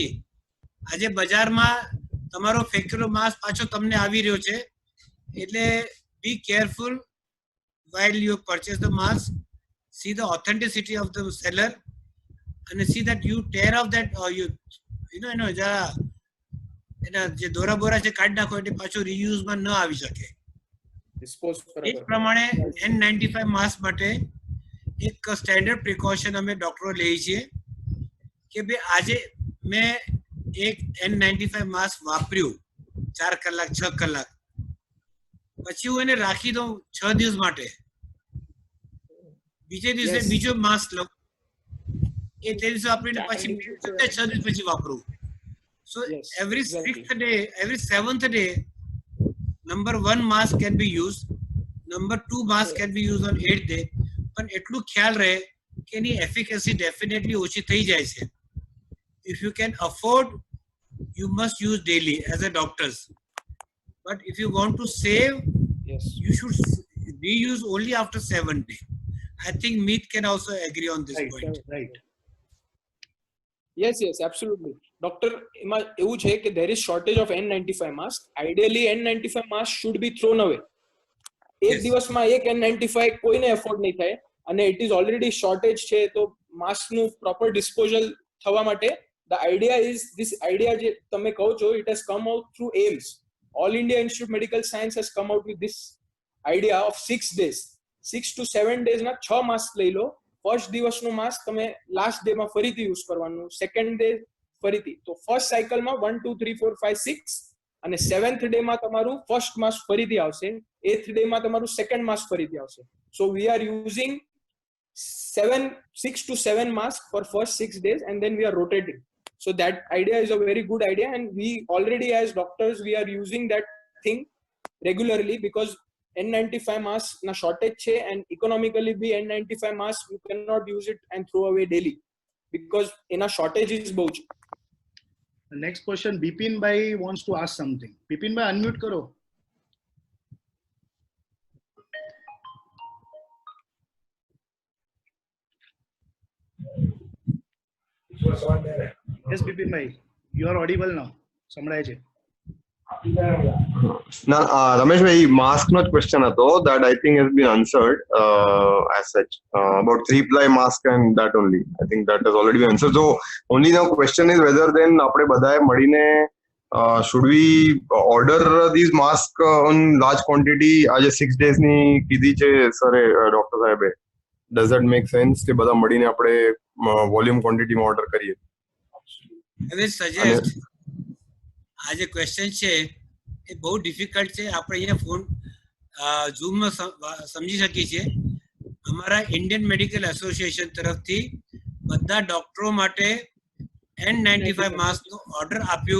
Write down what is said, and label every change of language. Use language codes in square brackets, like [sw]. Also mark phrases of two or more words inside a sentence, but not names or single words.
[gu] આજે બજારમાં તમારો ફેંકેલો માસ્ક પાછો તમને આવી રહ્યો છે, એટલે [en] be careful while you purchase the mask. See the authenticity of the seller and see that you tear off that, or you know [gu] જરા એના જે દોરા બોરા છે કાઢી નાખો, એટલે પાછું રીયુઝ માં ન આવી શકે. એ પ્રમાણે N95 માસ્ક માટે એક [en] standard precaution [gu] અમે ડોક્ટરો લઈએ છીએ કે ભાઈ આજે મેં એક N95 માસ્ક વાપર્યું 4 કલાક 6 કલાક, પછી હું એને રાખી દઉં 6 દિવસ માટે, બીજે દિવસે બીજો માસ્ક લઉં, એ તે દિવસે વાપરીને પછી 6 દિવસ પછી વાપરું. [en] So every 6th day, every 7th day, number 1 mask can be used, number 2 mask can be used on 8th day. [gu] પણ એટલું ખ્યાલ રહે કે એની [en] efficacy definitely [gu] ઓછી થઈ જાય છે. [en] If you can afford, you must use daily as a doctors. But if you want to save, you should reuse only after 7th day. I think Meet can also agree on this point. Right. Yes, absolutely. Doctor, [gu] એવું છે કે [en] there is shortage of N95 mask. Ideally, N95 mask should be thrown away. [gu] એક દિવસમાં એક N95 કોઈને એફોર્ડ નહીં થાય, અને [en] it is already shortage [gu] છે, તો માસ્કનું [en] proper disposal [gu] થવા માટે [en] the idea is, this idea [gu] જે તમે કહો છો, [en] it has come out through AIIMS. All India Institute of Medical Science has come out with this idea of 6 days. 6 to 7 days [gu] ના 6 માસ્ક લઈ લો. ફર્સ્ટ દિવસનું માસ્ક તમે [en] last day [gu] માં ફરીથી યુઝ કરવાનું, [en] second day [gu] ફરીથી. તો ફર્સ્ટ સાયકલમાં 1 2 3 4 5 6, અને 7th ડે માં તમારું [en] first mask [gu] ફરીથી આવશે, 8th ડે માં તમારું [en] second mask [gu] ફરીથી આવશે. [en] so we are using 6 to 7 mask for first 6 days, and then we are rotating. So that idea is a very good idea, and we already as doctors we are using that thing regularly, because N95 mask na shortage છે, and economically bhi N95 mask you cannot use it and throw away daily because એના shortage is [gu] બહુ છે. [en] The next question, Bipin Bhai wants to ask something. Bipin Bhai, unmute karo. Yes, Bipin Bhai, you are audible now. [gu] સંભળાય છે. ના રમેશભાઈ માસ્કનો જ ક્વેશ્ચન હતો [en] that I think has been answered as such about 3-ply mask and that only. I think that has already been answered. So only now question is whether then [gu] આપણે બધાએ મળીને [en] should we order these masks on large quantity [gu] આજે 6 days ની કીધી છે સરે ડોક્ટર સાહેબે. [en] Does that make sense [gu] કે બધા મળીને આપણે વોલ્યુમ ક્વોન્ટિટીમાં ઓર્ડર કરીએ? [en] I will suggest [gu] આ જે ક્વેશ્ચન છે એ બહુ ડિફિકલ્ટ છે. આપણે અહીંયા ફોન ઝૂમમાં સમજી શકીએ છીએ. અમારા ઇન્ડિયન મેડિકલ એસોસિએશન તરફથી બધા ડોક્ટરો માટે N95 માસ્કનો ઓર્ડર આપ્યું.